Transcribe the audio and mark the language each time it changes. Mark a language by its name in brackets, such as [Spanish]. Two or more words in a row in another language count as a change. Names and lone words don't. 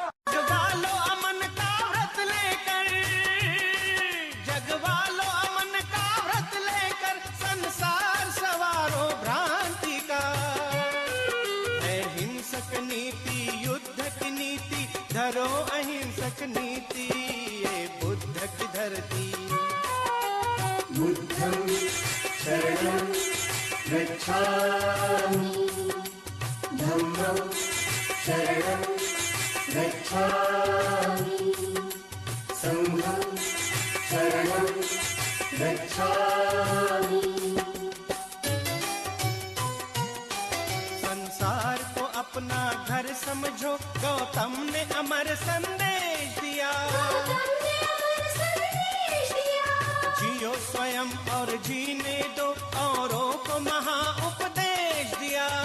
[Hindi] जगवालो अमन का व्रत लेकर, जगवालो अमन का व्रत लेकर संसार सवारो भ्रांति का। है हिंसक नीति युद्ध की नीति, धरो अहिंसक नीति। ये बुद्ध की धरती। [Pali] बुद्धं शरणं गच्छामि धम्मं शरणं गच्छामि संघं शरणं गच्छामि। [Hindi] संसार को अपना घर समझो, गौतम ने अमर संदेश दिया। स्वयं और जीने दो, औरों को महा उपदेश दिया।